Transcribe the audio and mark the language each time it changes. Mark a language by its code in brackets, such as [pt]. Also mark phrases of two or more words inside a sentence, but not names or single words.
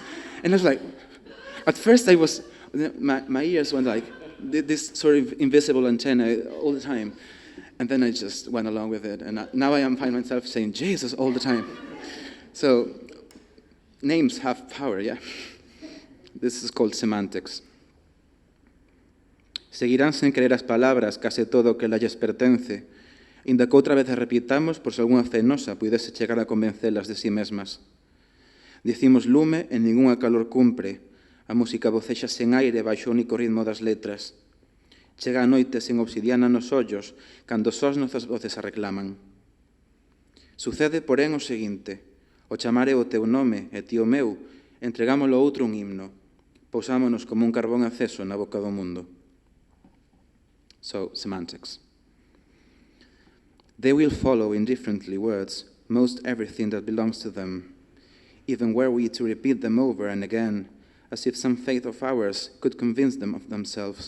[en] And I was like, at first my ears went like this sort of invisible antenna all the time. And then I just went along with it. And now I find myself saying Jesus all the time. So names have power, yeah. This is called semantics. [gl] Seguirán sin querer las palabras casi todo que lles pertence, inda que outra vez repitamos por si alguna cenosa puidese chegar a convencelas de sí mesmas. Dicimos lume e ningunha calor cumpre, a música vocexa sen aire baixo o único ritmo das letras. Chega a noite sen obsidiana nos ollos, cando sós nosas voces a reclaman. Sucede, porén, o seguinte: o chamare o teu nome e ti o meu, entregámolo a outro un himno, pousámonos como un carbón aceso na boca do mundo. [en] So, semantics. They will follow indifferently words, most everything that belongs to them, even were we to repeat them over and again, as if some faith of ours could convince them of themselves.